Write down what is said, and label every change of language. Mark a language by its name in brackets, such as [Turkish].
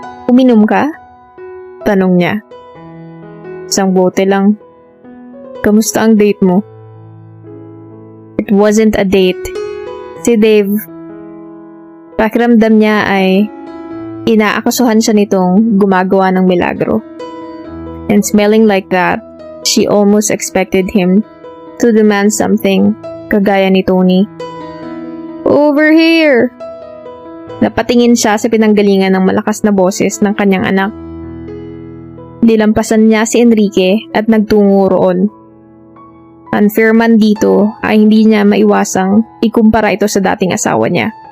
[Filipino] "Uminom ka?" tanong niya. "Isang bote lang. Kamusta ang date mo?" [English] It wasn't a date. [Filipino] Si Dave, pakiramdam niya ay inaakasuhan siya nitong gumagawa ng milagro. [English] And smelling like that, she almost expected him to demand something [Filipino] kagaya ni Tony. [English] "Over here!" [Filipino] Napatingin siya sa pinanggalingan ng malakas na boses ng kanyang anak. Nilampasan niya si Enrique at nagtungo roon. Unfair man dito ay hindi niya maiwasang ikumpara ito sa dating asawa niya.